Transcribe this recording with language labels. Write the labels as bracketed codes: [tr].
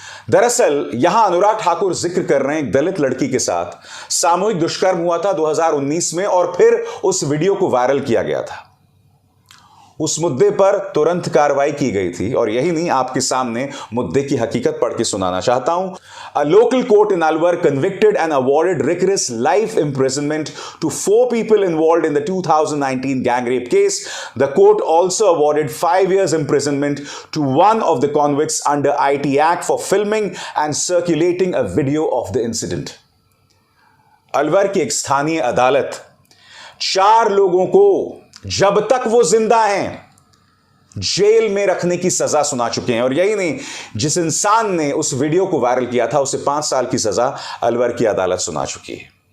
[hi] दरअसल यहां अनुराग ठाकुर जिक्र कर रहे हैं एक दलित लड़की के साथ सामूहिक दुष्कर्म हुआ था 2019 में, और फिर उस वीडियो को वायरल किया गया था। उस मुद्दे पर तुरंत कार्रवाई की गई थी, और यही नहीं, आपके सामने मुद्दे की हकीकत पढ़ के सुनाना चाहता हूं। [en] A local court in Alwar convicted and awarded rigorous life imprisonment to 4 people involved in the 2019 gang rape case. The court also awarded 5 years imprisonment to one of the convicts under IT Act for filming and circulating a video of the incident. [hi] Alwar की एक स्थानीय अदालत 4 लोगों को जब तक वो जिंदा हैं जेल में रखने की सजा सुना चुके हैं। और यही नहीं, जिस इंसान ने उस वीडियो को वायरल किया था उसे 5 साल की सजा अलवर की अदालत सुना चुकी है।